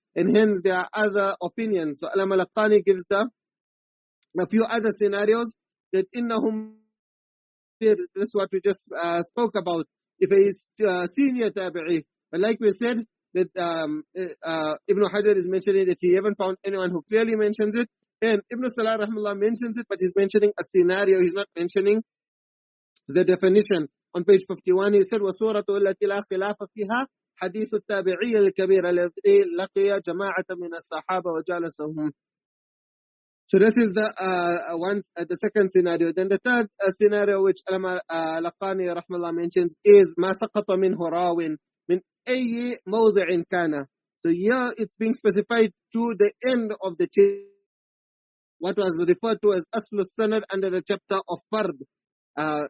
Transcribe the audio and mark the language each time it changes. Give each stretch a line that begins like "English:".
English: And hence there are other opinions. So Alam al-Qani gives a few other scenarios that innahum, this is what we just spoke about. If he is senior tabi'i, but like we said, that Ibn Hajar is mentioning that he haven't found anyone who clearly mentions it. And Ibn Salah rahimahullah mentions it, but he's mentioning a scenario. He's not mentioning the definition. On page 51, he said,
Arabic: وَسُورَةُ الَّتِي لَا خِلَافَ فِيهَا حديث التابعي الكبير الذي لقي جماعة من الصحابة وجالسهم.
English: So this is the second scenario. Then the third scenario which al-Laqani rahmallah mentions is
Arabic: ما سقط منه راو من أي موضع كان.
English: So here it's being specified to the end of the chain, what was referred to as Asl Sanad under the chapter of Fard.